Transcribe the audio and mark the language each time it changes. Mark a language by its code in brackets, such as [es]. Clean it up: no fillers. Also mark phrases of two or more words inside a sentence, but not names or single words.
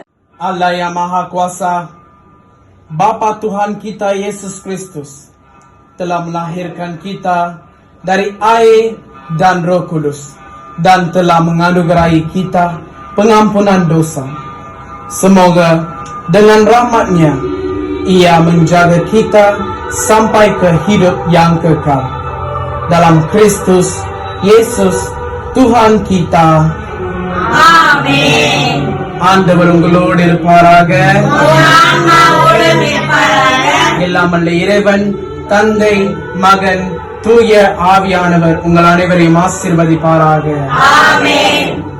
[id] Allah yang Maha Kuasa, Bapa Tuhan kita Yesus Kristus, telah melahirkan kita dari air dan Roh Kudus, dan telah menganugerahi kita pengampunan dosa. Semoga dengan rahmat-Nya, Ia menjaga kita sampai ke hidup yang kekal. Dalam Kristus Yesus Tuhan kita. Amin. [ta] ஆண்டவர்களோடு இருப்பாராக. ஆன்மாவோடும் இருப்பாராக. எல்லாம் வல்ல இறைவன், தந்தை, மகன், தூய ஆவியானவர் உங்கள் அனைவரையும் ஆசீர்வதிப்பாராக. ஆமென்.